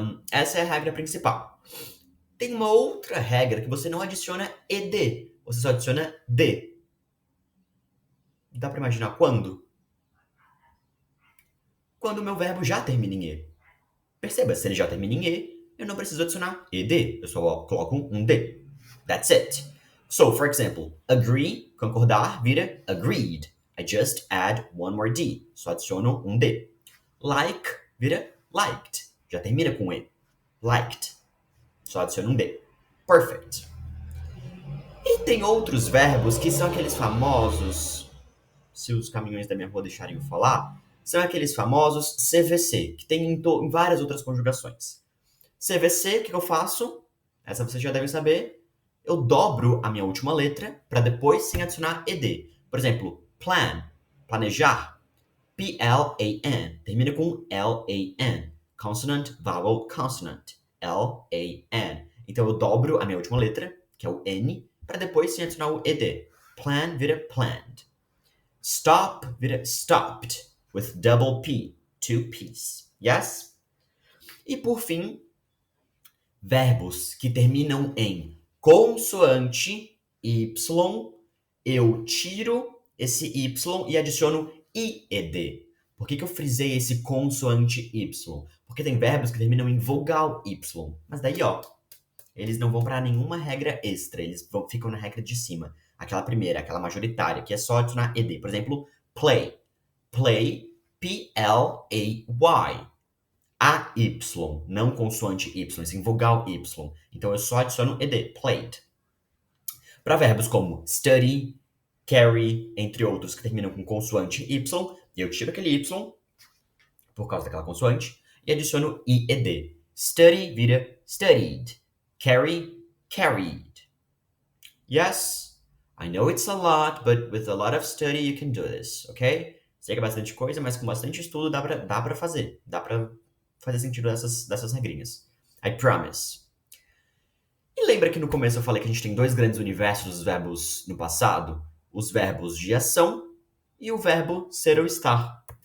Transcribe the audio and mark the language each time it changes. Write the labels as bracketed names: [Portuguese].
[Portuguese] Essa é a regra principal. Tem uma outra regra que você não adiciona ed. Você só adiciona d. Dá pra imaginar quando? Quando o meu verbo já termina em e. Perceba, se ele já termina em e, eu não preciso adicionar ed. Eu só coloco um d. [English] That's it. So, for example, agree, [Portuguese] concordar, vira [English] agreed. I just add one more d. [Portuguese] Só adiciono um d. Like, vira liked. Já termina com e. Liked. Só adiciono um d. Perfect. E tem outros verbos que são aqueles famosos, se os caminhões da minha rua deixarem eu falar, são aqueles famosos CVC, que tem em várias outras conjugações. CVC, o que eu faço? Essa vocês já devem saber. Eu dobro a minha última letra para depois sim adicionar ed. Por exemplo, plan, planejar. [English] P-L-A-N. [Portuguese] Termina com [English] L-A-N. Consonant, vowel, consonant. L-A-N. [Portuguese] Então eu dobro a minha última letra, que é o N, para depois se adicionar o ED. Plan vira planned. [English] Stop vira stopped, with double P, two P's. Yes? [Portuguese] E por fim, verbos que terminam em consoante Y, eu tiro esse Y e adiciono IED. Por que eu frisei esse consoante Y? Porque tem verbos que terminam em vogal Y. Mas daí, ó, eles não vão para nenhuma regra extra, eles ficam na regra de cima. Aquela primeira, aquela majoritária, que é só adicionar ED. Por exemplo, play. Play, P-L-A-Y. A-Y, não consoante Y, sim vogal Y. Então eu só adiciono ED, played. Para verbos como study, carry, entre outros que terminam com consoante Y, eu tiro aquele Y, por causa daquela consoante, e adiciono IED. Study vira studied. Carry, carried. [English] Yes, I know it's a lot, but with a lot of study you can do this, ok? [Portuguese] Sei que é bastante coisa, mas com bastante estudo dá pra fazer. Dá pra fazer sentido dessas regrinhas. [English] I promise. [Portuguese] E lembra que no começo eu falei que a gente tem dois grandes universos dos verbos no passado? Os verbos de ação e o verbo ser ou estar.